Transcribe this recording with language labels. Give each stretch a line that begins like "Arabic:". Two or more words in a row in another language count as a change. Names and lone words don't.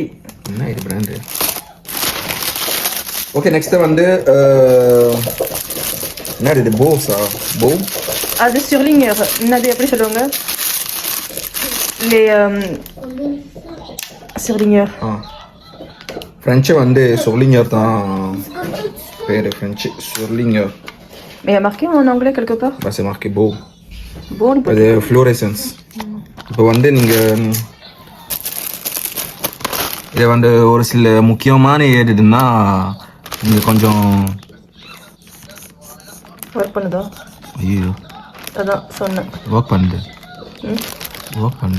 Tamil: என்ன இது பிராண்டு? ஓகே நெக்ஸ்ட் வந்து என்ன இது? போஸா? போ அது ஸ்டிர்லிங்கர். என்னது எப்படி சொல்லுவாங்க? ஸ்டிர்லிங்கர். ஃப்ரெஞ்சு வந்து சொர்லிங்கர் தான் பேர். ஃப்ரெஞ்சு சொர்லிங்கர்.
French: Mais il y a marqué en anglais quelque part? Bah, c'est marqué beau. Bon,
Tamil: அது ஃப்ளோரசன்ஸ். இப்போ வந்து நீங்கள் இதை வந்து ஒரு சில முக்கியமான ஏதுன்னா நீங்கள் கொஞ்சம் ஒர்க் பண்ணுதா? ஐயோ அதான் சொன்னேன். ஒர்க் பண்ணுது. ஒர்க் பண்ணுது.